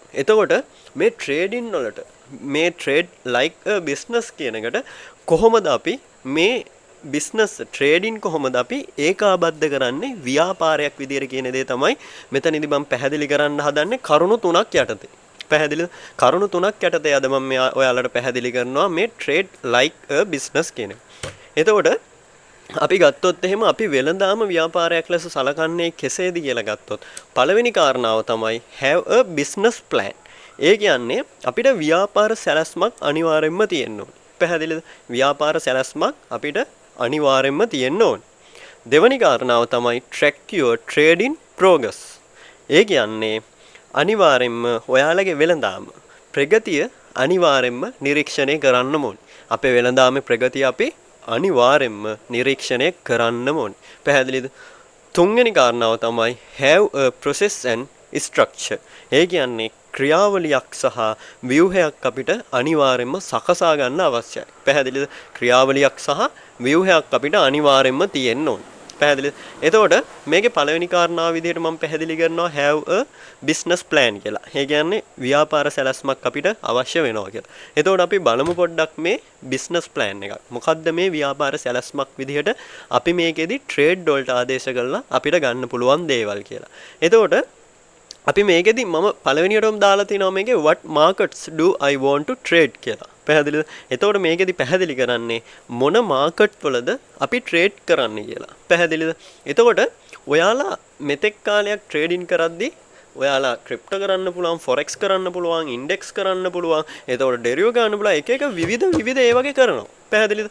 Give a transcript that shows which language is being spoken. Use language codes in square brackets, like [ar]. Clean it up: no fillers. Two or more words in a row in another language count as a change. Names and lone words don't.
[si] එතකොට මේ ට්‍රේඩින් වලට මේ [en] trade like a business [si] කියන එකට කොහොමද අපි මේ [en] business trading [si] කොහොමද අපි ඒකාබද්ධ කරන්නේ ව්‍යාපාරයක් විදියට කියන දේ තමයි මෙතනදී මම පැහැදිලි කරන්න හදන්නේ කරුණු තුනක් යටතේ. පැහැදිලිද? කරුණු තුනක් යටතේ අද මම ඔයාලට පැහැදිලි කරනවා මේ [en] trade like a business [si] කියන එක. එතකොට අපි ගත්තොත් එහෙම අපි වෙළඳාම ව්‍යාපාරයක් ලෙස සලකන්නේ කෙසේද කියලා ගත්තොත් පළවෙනි කාරණාව තමයි [en] have a business plan. [si] ඒ කියන්නේ අපිට ව්‍යාපාර සැලැස්මක් අනිවාර්යයෙන්ම තියෙන්න ඕනේ. පැහැදිලිද? ව්‍යාපාර සැලැස්මක් අපිට අනිවාර්යයෙන්ම තියෙන්න ඕනේ. දෙවැනි කාරණාව තමයි [en] track your trading progress. [si] ඒ කියන්නේ අනිවාර්යයෙන්ම ඔයාලගේ වෙළඳාම ප්‍රගතිය අනිවාර්යයෙන්ම නිරීක්ෂණය කරන්න ඕනේ. අපේ වෙළඳාමේ ප්‍රගතිය අපි අනිවාර්යයෙන්ම නිරීක්ෂණය කරන්න ඕනේ. පැහැදිලිද? තුන්වෙනි කාරණාව තමයි [en] have a process and structure. [si] ඒ කියන්නේ ක්‍රියාවලියක් සහ ව්‍යුහයක් අපිට අනිවාර්යයෙන්ම සකසා ගන්න අවශ්‍යයි. පැහැදිලිද? ක්‍රියාවලියක් සහ ව්‍යුහයක් අපිට අනිවාර්යයෙන්ම තියෙන්න ඕනේ. පැහැදිලිද? එතකොට මේකේ පළවෙනි කාරණාව විදිහට මම පැහැදිලි කරනවා [en] have a business plan [si] කියලා. ඒ කියන්නේ ව්‍යාපාර සැලැස්මක් අපිට අවශ්‍ය වෙනවා කියලා. එතකොට අපි බලමු පොඩ්ඩක් මේ [en] business plan [si] එක. මොකද්ද මේ ව්‍යාපාර සැලැස්මක් විදිහට අපි මේකෙදි trade වලට ආදේශ කරලා අපිට ගන්න පුළුවන් දේවල් කියලා. එතකොට අපි මේකෙදි මම පළවෙනියටම දාලා තිනවා මේකේ [en] what markets do I want to trade [si] කියලා. පැහැදිලිද? එතකොට මේකෙදි පැහැදිලි කරන්නේ මොන මාකට් වලද අපි ට්‍රේඩ් කරන්න කියලා. පැහැදිලිද? එතකොට ඔයාලා මෙතෙක් කාලයක් ට්‍රේඩින් කරද්දී ඔයාලා ක්‍රිප්ටෝ කරන්න පුළුවන්, ෆොරෙක්ස් කරන්න පුළුවන්, ඉන්ඩෙක්ස් කරන්න පුළුවන්. එතකොට ඩෙරිව ගන්න පුළුවන්. එක එක විවිධ ඒ වගේ කරනවා. පැහැදිලිද?